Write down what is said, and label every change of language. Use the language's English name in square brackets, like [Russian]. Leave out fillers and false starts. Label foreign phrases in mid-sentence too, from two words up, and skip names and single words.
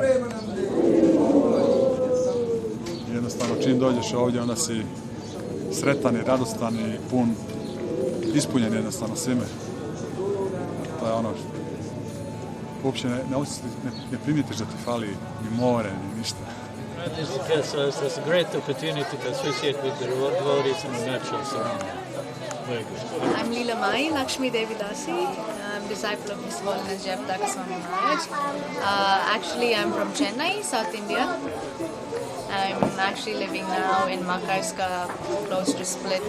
[Croatian] Jednostavno čim dođeš ovdje onda si sretan i radostan i pun, ispunjen jednostavno svime. To je ono uopće ne primijetiš da ti fali ni more, ni ništa. [English] This gives us a great opportunity to associate with the devotees in the natural surroundings. Very good. I'm Leela Mai, Lakshmi Devi Dasi. I'm disciple of His Holiness Jayapataka Swami Maharaj. Actually, I'm from Chennai, South India. I'm actually living now in Makarska, close to Split.